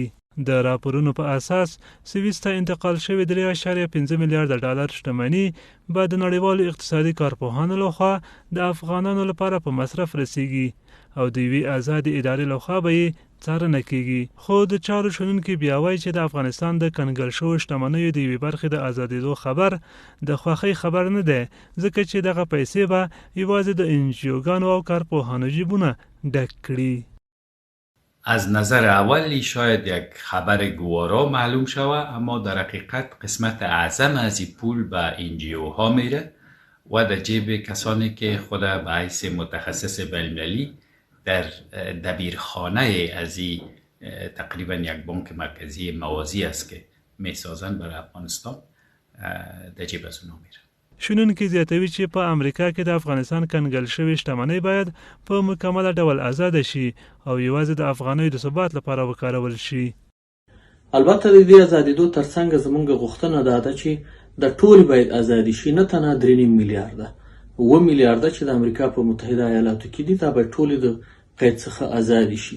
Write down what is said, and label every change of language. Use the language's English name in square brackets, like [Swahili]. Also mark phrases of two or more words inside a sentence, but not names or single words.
[Pashto] د راپورونو په اساس سویس ته انتقال شوې 3.5 میلیارډ ډالر شتمني به د نړیوالو اقتصادي کارپوهانو لخوا د افغانانو لپاره په مصرف رسیږي او د یوې آزادې ادارې لخوا به یې څارنه کیږي. خو د چارو شنونکي بیا وایي چې د افغانستان د کنګل شوو شتمنیو د یوې برخې د ازادېدو خبر د خوښۍ خبر نه دی، ځکه چې دغه پیسې به یوازې د انجیوګانو او کارپوهانو جیبونه ډک کړي. [Persian] از نظر اولی شاید یک خبر گوارا معلوم شود، اما در حقیقت قسمت اعظم از این پول به NGO ها میره و در جیب کسانی که خود به حیث متخصص بین‌المللی در دبیرخانه از این تقریبا یک بانک مرکزی موازی است که میسازن برای افغانستان در جیب از اونها میره. [Pashto] شنونکي زیاتوي چې په امریکا کې د افغانستان کنګل شوې شتمنۍ باید په مکمله ډول آزاده شي او یوازې د افغانیو د ثبات لپاره وکارول شي. البته د دې ازادېدو ترڅنګ زموږ غوښتنه ده چې د ټول باید ازادي شي، نه تنها 3 میلیارډه 7 میلیارډه چې د امریکا په متحده ایالاتو کې دي دا به ټول د قید څخه آزادي شي.